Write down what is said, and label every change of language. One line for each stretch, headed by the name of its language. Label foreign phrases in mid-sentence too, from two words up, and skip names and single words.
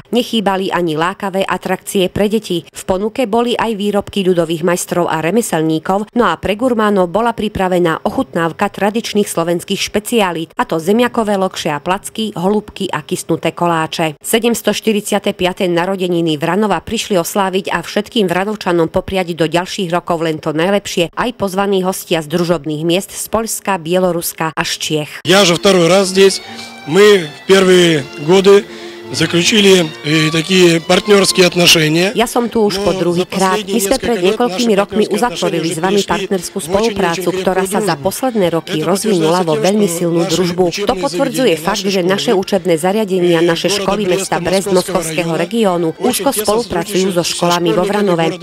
Slovak: Nechýbali ani lákavé atrakcie pre deti. V ponuke boli aj výrobky ľudových majstrov a remeselníkov, no a pre gurmánov bola pripravená ochutnávka tradičných slovenských špecialít, a to zemiakové lokše a placky, holúbky a kysnuté koláče. 745. narodeniny Vranova prišli osláviť a všetkým Vranovčanom popriať do ďalších rokov len to najlepšie aj pozvaní hostia z družobných miest z Poľska, Bieloruska až Čiech.
Russian: Я же второй раз здесь. Мы в первые годы заключили такие партнерские отношения.
Slovak: Ja som tu už po druhý krát. My sme pred niekoľkými rokmi uzatvorili s vami partnerskú spoluprácu, ktorá sa za posledné roky rozvinula vo veľmi silnú družbu. To potvrdzuje fakt, že naše učebné zariadenia, naše školy mesta Brest Moskovského regiónu úzko spolupracujú so školami vo Vranove.